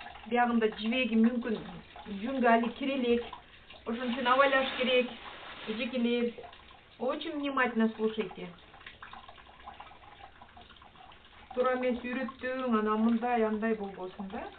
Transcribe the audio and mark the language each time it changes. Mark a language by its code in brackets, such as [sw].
[ky] Биягында жибеги мүмкүн жүнгө али кире элек. Ошон үчүн абайлаш керек. [ru] Эжекелер, очень внимательно слушайте. [ky] Туура эмес үйрөттүң, анан мындай, андай болбосун да.